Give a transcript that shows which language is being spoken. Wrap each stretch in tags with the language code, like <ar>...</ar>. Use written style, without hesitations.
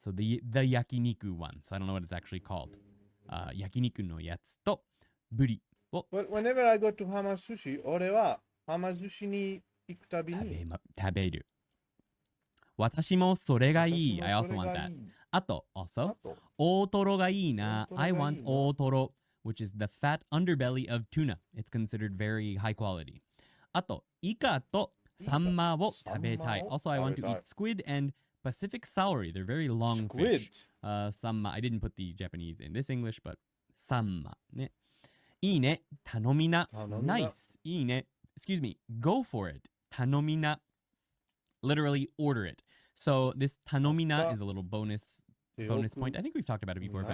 <en>So the yakiniku one. So I don't know what it's actually called.</en> <ja>Yakiniku no yatsu to buri.</ja> <en>Well, whenever I go to Hamasushi,</en> <ja>俺はHamasushiに行くたびに食べる。私もそれがいい。</ja> <en>I also want that.</en> <ja>あと、</ja> <en>also,</en> <ja>大トロがいいな。</ja> <en>I want 大トロ, which is the fat underbelly of tuna. It's considered very high quality.</en> <ja>あと、イカとサンマを食べたい。</ja> <en>Also, I want to eat squid and Pacific celery. They're very long fish. Sanma. I didn't put the Japanese in this English, but</en> <ja>サンマね。いいね。頼みな。</ja> <en>Nice.</en> <ja>いいね。</ja> <en>Excuse me. Go for it.</en> <ja>頼みな.</ja> <en>Literally order it. So this tanomina is a little bonus bonus point. I think we've talked about it before, but</en>